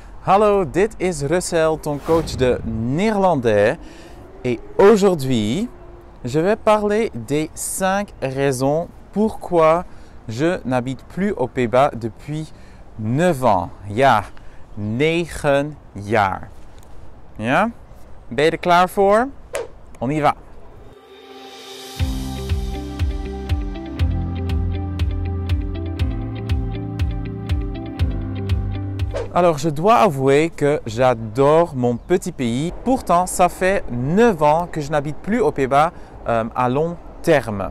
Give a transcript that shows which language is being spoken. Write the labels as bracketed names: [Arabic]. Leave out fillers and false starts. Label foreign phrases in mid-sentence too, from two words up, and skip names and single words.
[Dutch] Hallo, dit is Russell, [French] ton coach de néerlandais. Et aujourd'hui, je vais parler des 5 raisons pourquoi je n'habite plus aux Pays-Bas depuis 9 ans. [Dutch] Ja, 9 jaar. Ja? Ben je er klaar voor? [French] On y va. Alors, je dois avouer que j'adore mon petit pays. Pourtant, ça fait 9 ans que je n'habite plus aux Pays-Bas à long terme.